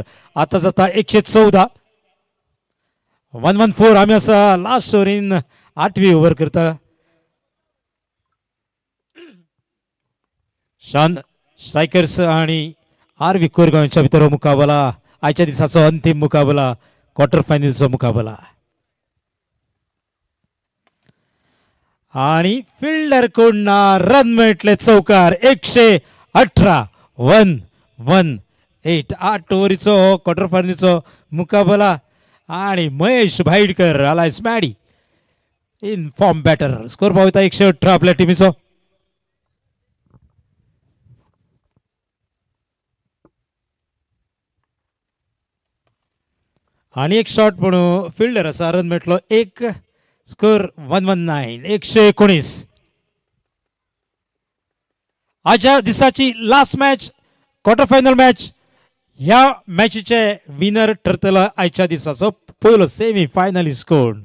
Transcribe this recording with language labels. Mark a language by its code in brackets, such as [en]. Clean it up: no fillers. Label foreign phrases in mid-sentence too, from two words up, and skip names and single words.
[kok] आता जाता 114 114. आम्ही असा लास्ट ओव्हरीन 8वी ओव्हर करता. शान स्ट्रायकर्स आणि आर.व्ही. कोरगांवच्या भितर हो मुकाबला आयच्या दिसाचो अंतिम मुकाबला क्वार्टर फायनलचो मुकाबला. आणि फिल्डर कडून रन मेळटले चौकार 118 118. 8 ओव्हरीचो क्वार्टर फायनलचो मुकाबला आणि महेश भाईडकर आलायस [en] maddy in form batter. [kok] स्कोर पावता 118 आपल्या टीमीचो. आणि एक शॉट म्हणून फिल्डर असा रन मेळटलो 1. स्कोर 119 119. [en] आजच्या दिसाची last match quarter final match. [kok] ह्या मॅचीचे विनर ठरतलो आयच्या दिसाचो पयलो [en] semi finalist [kok] कोण.